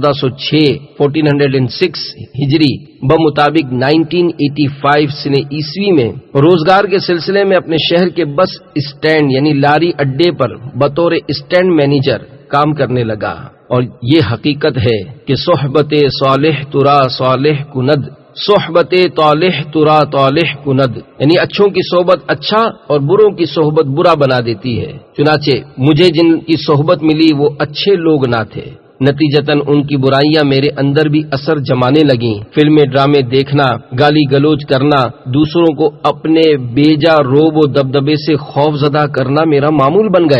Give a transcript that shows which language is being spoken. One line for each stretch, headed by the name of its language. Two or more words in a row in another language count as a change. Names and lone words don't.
Urdu: 1406 ہجری بمطابق 1985 سن عیسوی میں روزگار کے سلسلے میں اپنے شہر کے بس اسٹینڈ یعنی لاری اڈے پر بطور اسٹینڈ مینیجر کام کرنے لگا، اور یہ حقیقت ہے کہ
Persian: صحبت صالح ترا صالح کند، صحبت طالح ترا طالح کند،
Urdu: یعنی اچھوں کی صحبت اچھا اور بروں کی صحبت برا بنا دیتی ہے۔ چنانچہ مجھے جن کی صحبت ملی وہ اچھے لوگ نہ تھے، نتیجتاً ان کی برائیاں میرے اندر بھی اثر جمانے لگیں۔ فلمیں ڈرامے دیکھنا، گالی گلوچ کرنا، دوسروں کو اپنے بیجا روب و دبدبے سے خوف زدہ کرنا میرا معمول بن گیا۔